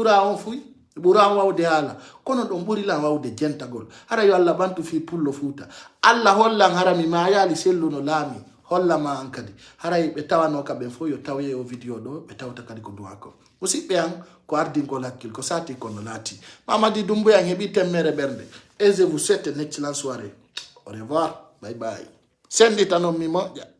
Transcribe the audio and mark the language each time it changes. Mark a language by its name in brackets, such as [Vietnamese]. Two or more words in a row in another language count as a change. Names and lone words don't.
[Fula] ɓura on fuy mi ɓura on wawde haala kono ɗon ɓuri lan wawde jentagol hara yo Allah bantu fi pullo Fuuta Allah hollan hara mi mayali selluno laami hollama an kadi haray ɓe tawano ka ɓen fof yo tawe o vidéo ɗo ɓe tawta kadi ko duwa ko musidɓe an ko ardingol hakkil ko sati kono laati Mamadi Doumbouya heɓi temmere ɓernde [French] et je vous souhaite une excellente soirée au revoir [English] bye bye [Fula] sendita noon mi moƴƴa